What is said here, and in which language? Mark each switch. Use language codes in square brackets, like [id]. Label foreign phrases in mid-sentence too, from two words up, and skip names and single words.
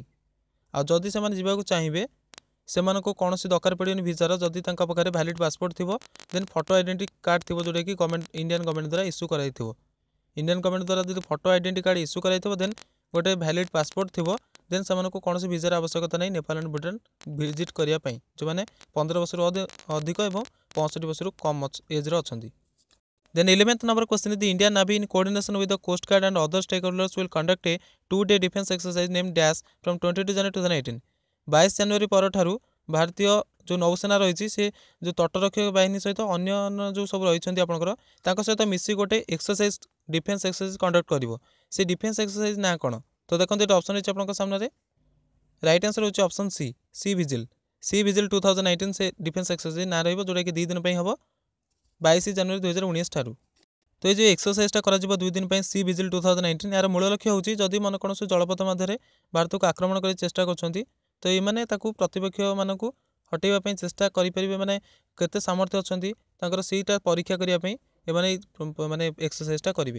[or] ଆଉ ଯଦି ସେମାନେ ଯିବାକୁ ଚାହିଁବେ ସେମାନଙ୍କୁ କୌଣସି ଦରକାର ପଡ଼ିବନି ଭିସାର, ଯଦି ତାଙ୍କ ପାଖରେ [en] valid passport [or] ଥିବ, [en] then photo identity card [or] ଥିବ ଯେଉଁଟାକି [en] Indian government [or] ଦ୍ୱାରା ଇସ୍ୟୁ କରାଯାଇଥିବ। [en] Indian government [or] ଦ୍ୱାରା ଯଦି [en] photo identity card issue [or] କରାଯାଇଥିବ ଦେନ୍ ଗୋଟେ [en] valid passport [or] ଥିବ, ଦେନ୍ ସେମାନଙ୍କୁ କୌଣସି ଭିସାର ଆବଶ୍ୟକତା ନାହିଁ [en] Nepal and Bhutan visit [or] କରିବା ପାଇଁ ଯେଉଁମାନେ 15 ବର୍ଷରୁ ଅଧିକ ଏବଂ 65 ବର୍ଷରୁ କମ୍ ଏଜ୍ରେ ଅଛନ୍ତି। [en] Then 11th number question is the Indian Navy in coordination with the Coast Guard and other stakeholders will conduct a 2-day defense exercise named Dash from 22 January 2018। [or] 22 ଜାନୁଆରୀ ପରଠାରୁ ଭାରତୀୟ ଯେଉଁ ନୌସେନା ରହିଛି ସେ ଯେଉଁ ତଟରକ୍ଷକ ବାହିନୀ ସହିତ ଅନ୍ୟ ଯେଉଁ ସବୁ ରହିଛନ୍ତି ଆପଣଙ୍କର ତାଙ୍କ ସହିତ ମିଶି ଗୋଟେ [en] exercise defence exercise conduct [or] କରିବ। ସେ [en] defence exercise [or] ନାଁ କ'ଣ? ତ ଦେଖନ୍ତୁ ଏଇଟା ଅପସନ୍ ଅଛି ଆପଣଙ୍କ ସାମ୍ନାରେ। [en] right answer [or] ହେଉଛି ଅପସନ୍ ସି ଭିଜିଲ୍। ସି ଭିଜିଲ୍ 2019 ସେ [en] defence exercise [or] ନାଁ ରହିବ ଯେଉଁଟାକି 2 ଦିନ ପାଇଁ ହେବ 22 ଜାନୁଆରୀ 2019 ଠାରୁ। ତ [bn] এই যে [or] ଏକ୍ସରସାଇଜଟା କରାଯିବ 2 ଦିନ ପାଇଁ ସି ଭିଜିଲ୍ 2019 ଏହାର ମୂଳ ଲକ୍ଷ୍ୟ ହେଉଛି ଯଦି ମନେ କୌଣସି ଜଳପଥ ମଧ୍ୟରେ ଭାରତକୁ ଆକ୍ରମଣ କରି ଚେଷ୍ଟା କରୁଛନ୍ତି ତ ଏମାନେ ତାକୁ ପ୍ରତିପକ୍ଷମାନଙ୍କୁ ହଟେଇବା ପାଇଁ ଚେଷ୍ଟା କରିପାରିବେ, ମାନେ କେତେ ସାମର୍ଥ୍ୟ ଅଛନ୍ତି ତାଙ୍କର ସେଇଟା ପରୀକ୍ଷା କରିବା ପାଇଁ ଏମାନେ ମାନେ ଏକ୍ସରସାଇଜଟା କରିବେ।